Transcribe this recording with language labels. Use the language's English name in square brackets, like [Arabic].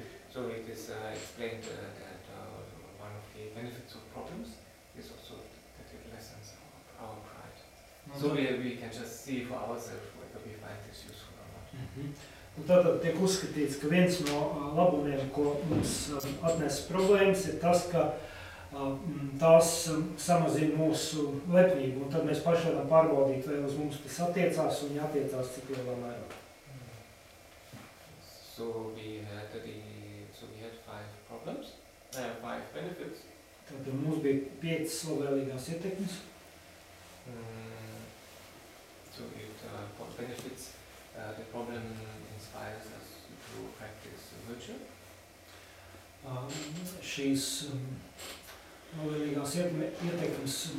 [English] So it is explained that one of the benefits of problems is also that it lessens our pride. So we can just see for ourselves whether we find this useful or not. [Latvian] Tātad tiek uzskatīts, ka viens no labumiem, ko mums atnes problēmas, ir tas, ka tās samazina mūsu lepnību, un tad mēs paši varam pārbaudīt, vai uz mums tas attiecās un jātiecās cik lielā mērā. [English] So we had 5 problems, 5 benefits. [Latvian] Tātad mums bija 5 labvēlīgās ietekmes. [English] So it benefits, the problem inspires us to practice virtue. [Latvian] Šīs labvēlīgās ietekmes